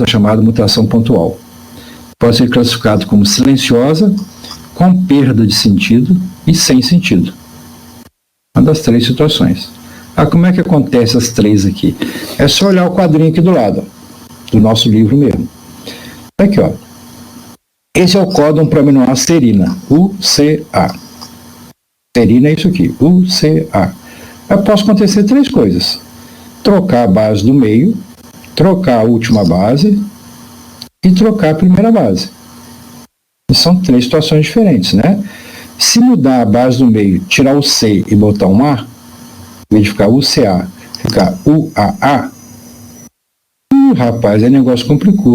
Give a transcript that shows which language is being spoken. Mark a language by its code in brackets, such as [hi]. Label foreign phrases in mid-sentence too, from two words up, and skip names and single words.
[pt] É chamada mutação pontual. Pode ser classificado como silenciosa, com perda de sentido e sem sentido. Uma das três situações. Como é que acontece as três aqui? É só olhar o quadrinho aqui do lado, ó, do nosso livro mesmo. Aqui, ó. Esse é o códon para aminoácido serina, UCA. Serina é isso aqui, UCA. Posso acontecer três coisas. Trocar a base do meio, trocar a última base e trocar a primeira base. São três situações diferentes, né? Se mudar a base do meio, tirar o C e botar um A, em vez de ficar UCA, ficar UAA, rapaz, aí o negócio complicou.